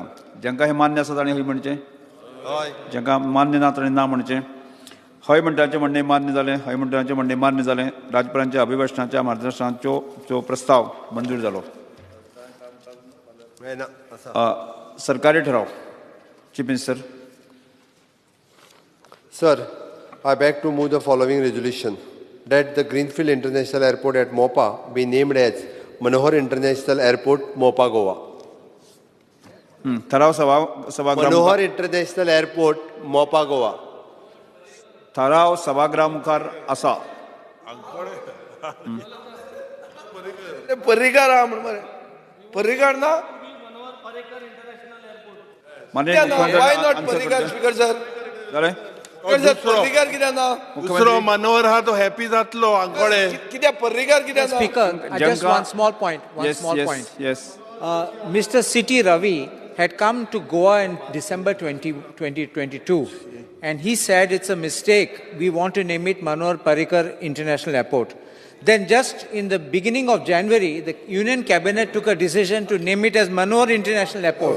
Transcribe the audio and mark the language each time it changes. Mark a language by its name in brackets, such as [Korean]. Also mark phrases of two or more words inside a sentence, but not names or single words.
[Konkani] जांकां हें मान्य आसा ताणें हय म्हणचें जांकां मान्य ना ताणें ना म्हणचें. हय म्हणटाचें म्हणणें मान्य जालें हय म्हणटाचें म्हणणें मान्य जालें. राज्यपालांच्या अभिभाशणाच्या मार्गदर्शनाचो प्रस्ताव मंजूर जालो. सरकारी ठराव [English] Chief Minister Sir, I beg to move the following resolution that the Greenfield International Airport at Mopa be named as Manohar International Airport, Mopa, Goa. [Konkani] ठराव सभागृह Manohar International Airport, Mopa, Goa. ठराव सभागृहा मुखार असा. पर्रीकार हा म्हण मरे पर्रीकार ना माननीय [English] Why not [Konkani] मुख्यमंत्री [English] पर्रीकार Speaker sir [Konkani] जालें? पर्रीकार कित्याक ना दुसरो मनोहर हा तो हॅपी जातलो आंकोडे कित्याक पर्रीकार कित्याक ना [English] Speaker, just one small point. Yes. Mr. City Ravi had come to Goa in December 2022, and he said it's a mistake. We want to name it Manohar Parrikar International Airport. Then just in the beginning of January, the Union Cabinet took a decision to name it as Manohar International Airport.